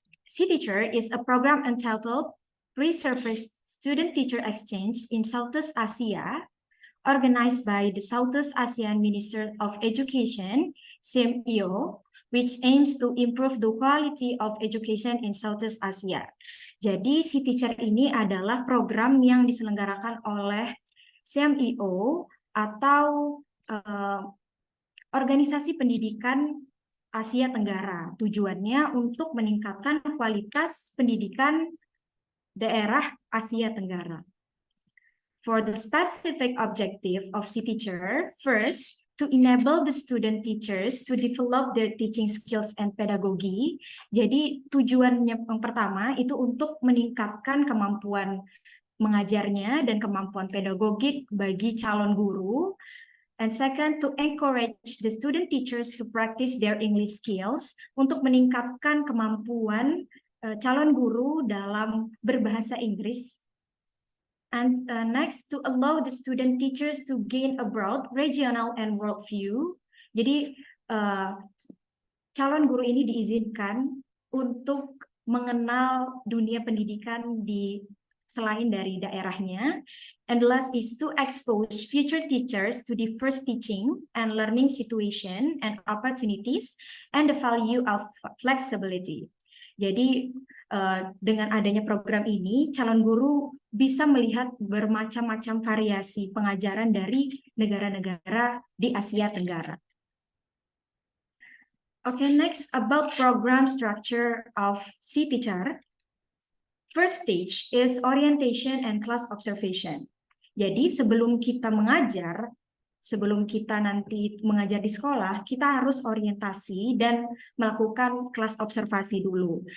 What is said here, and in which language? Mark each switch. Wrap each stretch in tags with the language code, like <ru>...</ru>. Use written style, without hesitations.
<en>C-Teacher is a program entitled Resurfaced Student-Teacher Exchange in Southeast Asia, organized by the Southeast Asian Minister of Education, SIMEO, which aims to improve the quality of education in Southeast Asia.</en> <id>Jadi, C-Teacher ini adalah program yang diselenggarakan oleh SIMEO atau organisasi pendidikan Asia Tenggara. Tujuannya untuk meningkatkan kualitas pendidikan daerah Asia Tenggara.</id> <en>For the specific objective of C-Teacher, first, to enable the student teachers to develop their teaching skills and pedagogy.</en> <id>Jadi tujuannya yang pertama itu untuk meningkatkan kemampuan mengajarnya dan kemampuan pedagogik bagi calon guru.</id> <en>And second, to encourage the student teachers to practice their English skills,</en> <id>untuk meningkatkan kemampuan calon guru dalam berbahasa Inggris.</id> <en>And next, to allow the student teachers to gain a broad regional and world view.</en> <id>Jadi calon guru ini diizinkan untuk mengenal dunia pendidikan di selain dari daerahnya.</id> <en>And the last is to expose future teachers to diverse teaching and learning situation and opportunities and the value of flexibility.</en> <id>Jadi dengan adanya program ini, calon guru bisa melihat bermacam-macam variasi pengajaran dari negara-negara di Asia Tenggara.</id> <en>Okay, next about program structure of C-Teacher. First stage is orientation and class observation.</en> <id>Jadi sebelum kita mengajar, sebelum kita nanti mengajar di sekolah, kita harus orientasi dan melakukan kelas observasi dulu.</id>